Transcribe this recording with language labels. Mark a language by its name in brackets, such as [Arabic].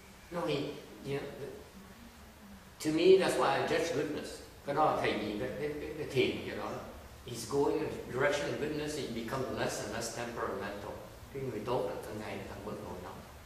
[English] No, he, you know, to me that's why I judge goodness. [Vietnamese] Cái đó là thầy nhìn cái thiền vậy đó. [English] He's going in the direction of goodness, he becomes less and less temperamental. [Vietnamese] Cái người tốt là càng ngày càng bớt nổi nóng.